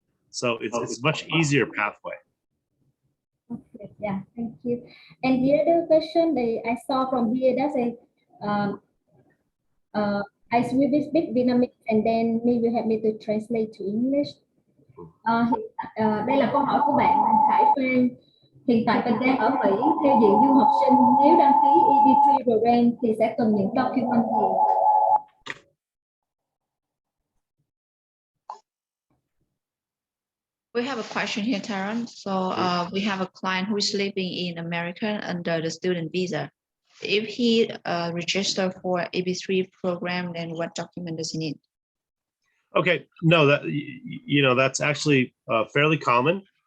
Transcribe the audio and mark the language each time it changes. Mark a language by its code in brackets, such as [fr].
[en] So it's a much easier pathway. Okay, yeah, thank you. And the other question I saw from here, that say, I speak Vietnamese, and then maybe you help me to translate to English. [vi] Đây là câu hỏi của bạn Khải Phan. Hiện tại mình đang ở Mỹ theo diện du học sinh. Nếu đăng ký EB3 program thì sẽ cần những document gì? [en] We have a question here, Tyrone. So we have a client who is living in America under the student visa. If he registered for EB3 program, then what document does he need? Okay, no, that's actually fairly common.